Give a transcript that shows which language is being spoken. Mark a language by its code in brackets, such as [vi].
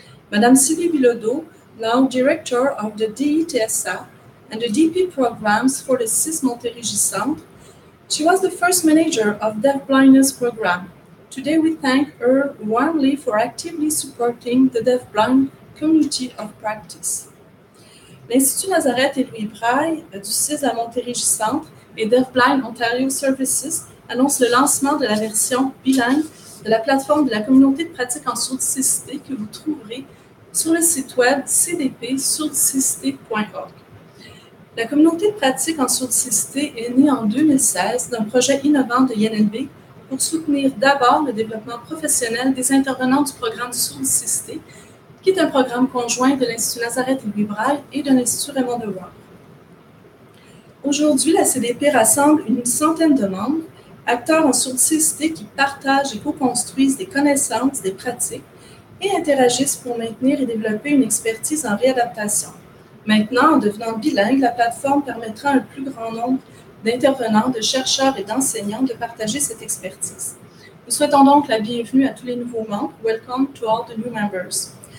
[en] Madame Sylvie Bilodeau, now director of the DITSA and the DP programs for the CIS Montérégie Centre, she was the first manager of deafblindness program. Today we thank her warmly for actively supporting the deafblind community of practice. [fr] L'Institut Nazareth et Louis-Braille du CIS à Montérégie Centre et Deafblind Ontario Services annonce le lancement de la version bilingue de la plateforme de la communauté de pratique en surdicécité que vous trouverez sur le site web cdp-surdicécité.org. La communauté de pratique en surdicécité est née en 2016 d'un projet innovant de INLB pour soutenir d'abord le développement professionnel des intervenants du programme surdicécité, qui est un programme conjoint de l'Institut Nazareth et Louis-Braille et de l'Institut Raymond Dewar. Aujourd'hui, la CDP rassemble une centaine de membres, acteurs en surdicécité qui partagent et co-construisent des connaissances, des pratiques et interagissent pour maintenir et développer une expertise en réadaptation. Maintenant, en devenant bilingue, la plateforme permettra à un plus grand nombre d'intervenants, de chercheurs et d'enseignants de partager cette expertise. Nous souhaitons donc la bienvenue à tous les nouveaux membres. [en] Welcome to all the new members.